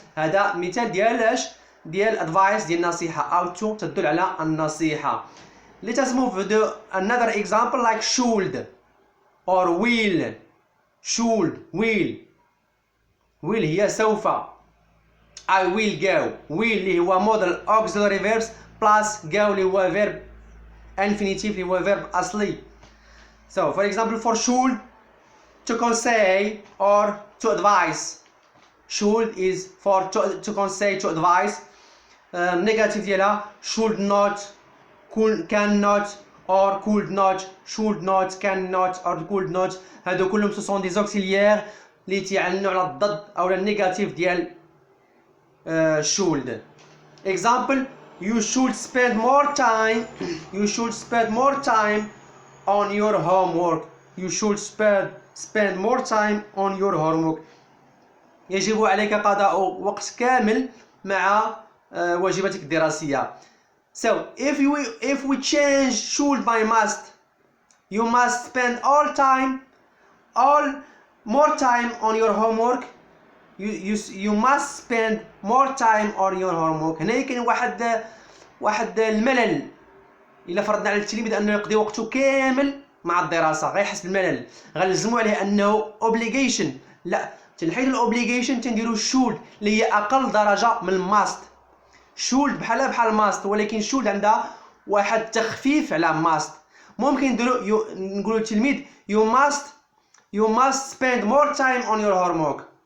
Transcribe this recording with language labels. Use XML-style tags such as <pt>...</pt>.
<ar>هذا مثال ديال اش؟ ديال advice، ديال النصيحة. ought to تدل على النصيحة.</ar> <en>Let us move to another example like should or will. should will</en> <ar>هي سوف.</ar> <en>I will go. will</en> <ar>اللي هو</ar> <en>modal auxiliary verbs plus go اللي هو verb infinitive اللي هو verb أصلي. So, for example, for should, to conseil or to advise. Should is for to conseil, to advise. Negative</en> <ar>ديالها</ar> <en>should not, cannot or could not. Should not, cannot or could not.</en> <ar>هادو كلهم</ar> <fr>ce sont des auxiliaires</fr> <ar>اللي تيعلنوا على الضد أو النيجاتيف ديال should.</ar> <en>Example: you should spend more time. You should spend more time on your homework. You should spend more time on your homework.</en> <ar>يجب عليك قضاء وقت كامل مع واجباتك الدراسية.</ar> <en>So if we change should by must, you must spend more time on your homework. You must spend more time on your homework.</en> <ar>هنا كاين واحد الملل. إلا فرضنا على التلميذ أنه يقضي وقته كامل مع الدراسة غيحس بالملل، غنلزمو عليه أنه obligation. لا، تنحيد الأوبليغيشن تنديرو should اللي هي أقل درجة من الماست. should بحال ماست، ولكن should عندها واحد تخفيف على must. ممكن نقولو للتلميذ</ar> <en>you must spend more time on your homework.</en>